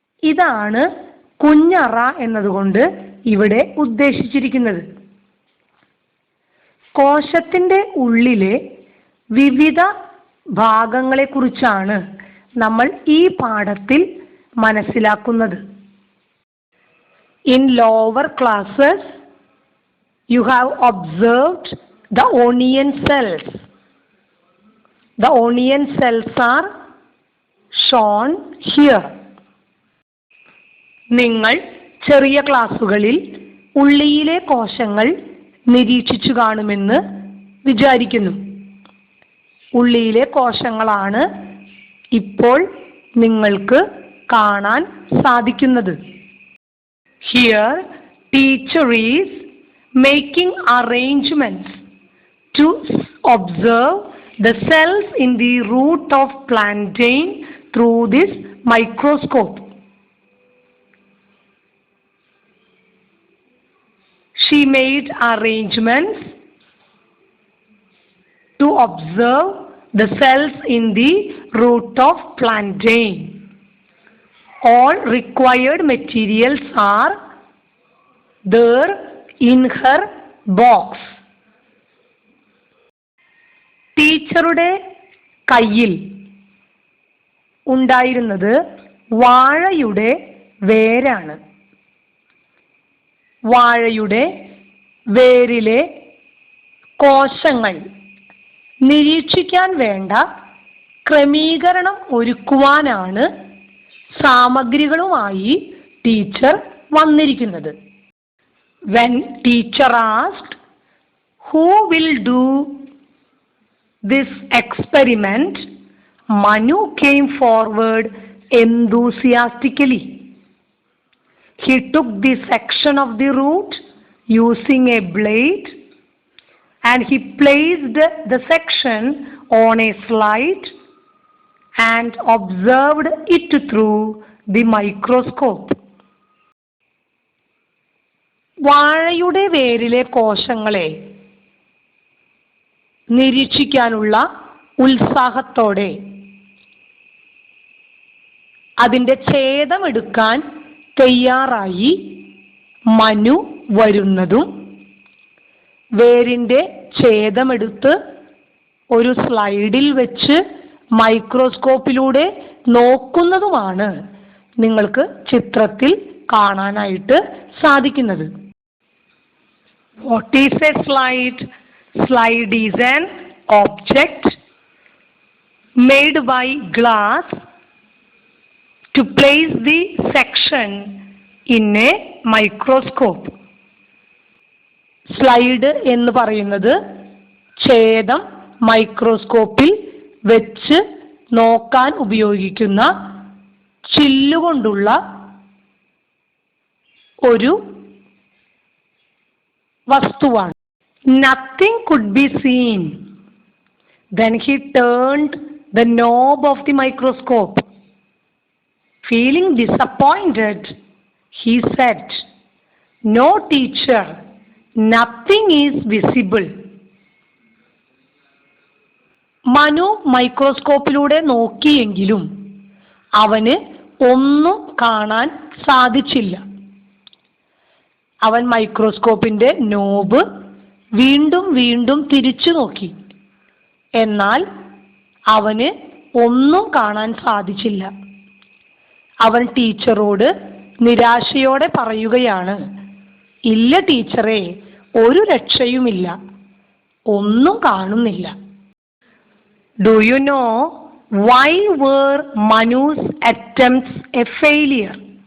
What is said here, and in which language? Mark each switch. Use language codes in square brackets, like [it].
[ml] ഇതാണ് കുഞ്ഞറ എന്നതുകൊണ്ട് ഇവിടെ ഉദ്ദേശിച്ചിരിക്കുന്നത്. കോശത്തിന്റെ ഉള്ളിലെ വിവിധ ഭാഗങ്ങളെക്കുറിച്ചാണ് നമ്മൾ ഈ പാഠത്തിൽ മനസ്സിലാക്കുന്നത്. [en] In lower classes, you have observed the onion cells. The onion cells are shown here. [ml] നിങ്ങൾ ചെറിയ ക്ലാസ്സുകളിൽ ഉള്ളിയിലെ കോശങ്ങൾ നിരീക്ഷിച്ചു കാണുമെന്ന് വിചാരിക്കുന്നു. ഉള്ളിയിലെ കോശങ്ങളാണ് ഇപ്പോൾ നിങ്ങൾക്ക് കാണാൻ സാധിക്കുന്നത്. [en] Here, teacher is making arrangements to observe the cells in the root of plantain through this microscope. She made arrangements to observe the cells in the root of plantain. All required materials are there in her box. [ml] ടീച്ചറുടെ കയ്യിൽ ഉണ്ടായിരുന്നത് വാഴയുടെ വേരാണ്. വാഴയുടെ വേരിലെ കോശങ്ങൾ നിരീക്ഷിക്കാൻ വേണ്ട ക്രമീകരണം ഒരുക്കുവാനാണ് സാമഗ്രികളുമായി teacher വന്നിരിക്കുന്നത്. [en] When teacher asked, who will do this experiment, Manu came forward enthusiastically. He took the section of the root using a blade and he placed the section on a slide and observed it through the microscope. [ml] വാഴയുടെ വേരിലെ കോശങ്ങളെ നിരീക്ഷിക്കാനുള്ള ഉത്സാഹത്തോടെ അതിൻ്റെ ഛേദമെടുക്കാൻ തയ്യാറായി മനു വരുന്നതും വേരിൻ്റെ ഛേദമെടുത്ത് ഒരു സ്ലൈഡിൽ വെച്ച് മൈക്രോസ്കോപ്പിലൂടെ നോക്കുന്നതുമാണ് നിങ്ങൾക്ക് ചിത്രത്തിൽ കാണാനായിട്ട് സാധിക്കുന്നത്. [en] What is a slide? Slide is an object made by glass to place the section in a microscope. [ml] Slide എന്ന് പറയുന്നത് ഛേദം മൈക്രോസ്കോപ്പിൽ വെച്ച് നോക്കാൻ ഉപയോഗിക്കുന്ന ചില്ലുകൊണ്ടുള്ള ഒരു വസ്തുവാണ്. [en] Nothing could be seen. Then he turned the knob of the microscope Feeling disappointed, he said, "No, teacher, nothing is visible." [ml] Manu മൈക്രോസ്കോപ്പിലൂടെ നോക്കിയെങ്കിലും അവന് ഒന്നും കാണാൻ സാധിച്ചില്ല. അവൻ മൈക്രോസ്കോപ്പിന്റെ നോബ് വീണ്ടും വീണ്ടും തിരിച്ചു നോക്കി. എന്നാൽ അവന് ഒന്നും കാണാൻ സാധിച്ചില്ല. അവൻ ടീച്ചറോട് നിരാശയോടെ പറയുകയാണ്, "ഇല്ല ടീച്ചറെ, ഒരു രക്ഷയുമില്ല, ഒന്നും കാണുന്നില്ല." [en] Do you know why were Manu's attempts a failure?